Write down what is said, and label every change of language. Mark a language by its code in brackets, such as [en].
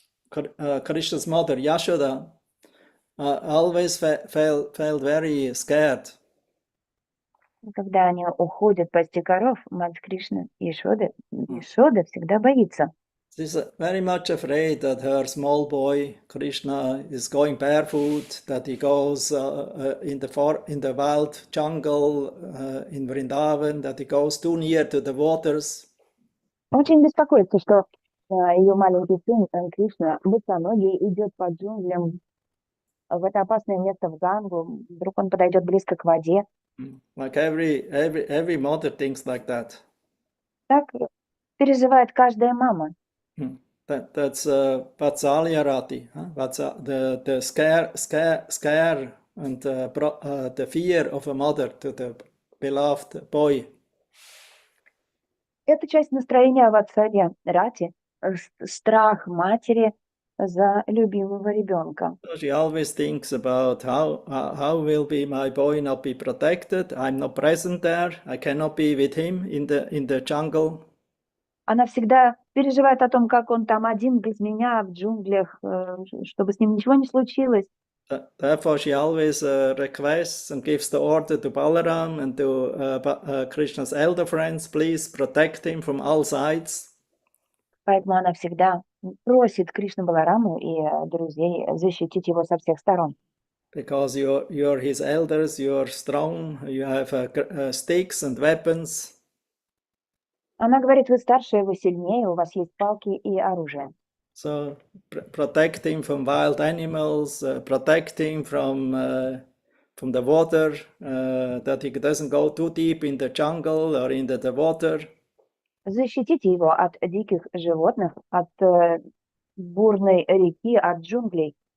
[en] Krishna's mother, Yashoda, always felt very scared. [ru] когда они уходят пасти коров, мать Кришны, Yashoda всегда боится. [en] She's very much afraid that her small boy, Krishna, is going barefoot, that he goes in the wild jungle in Vrindavan, that he goes too near to the waters. [ru] Очень беспокоится, что ее маленький сын Кришна босоногий идет по джунглям в это опасное место в Гангу. Вдруг он подойдет близко к воде. [en] Like every mother thinks like that. [ru] Так переживает каждая мама. [en] That's Vatsalya Rati. That's the scare and the fear of a mother to the beloved boy. [ru] Это часть настроения Ватсалья Рати, страх матери за любимого ребенка. [en] She always thinks about how will be my boy not be protected. I'm not present there. I cannot be with him in the jungle. [ru] Она всегда переживает о том, как он там один без меня в джунглях, чтобы с ним ничего не случилось. [en] Therefore, she always requests and gives the order to Balaram and to Krishna's elder friends, please protect him from all sides. [ru] Поэтому она всегда просит Кришну Балараму и друзей защитить его со всех сторон. [en] Because you're his elders, you're strong, you have sticks and weapons. [ru] Она говорит, вы старшие, вы сильнее, у вас есть палки и оружие. [en] So protect him from wild animals, protect him from the water, that he doesn't go too deep in the jungle or into the water. [ru] Защитите его от диких животных, от бурной реки, от джунглей.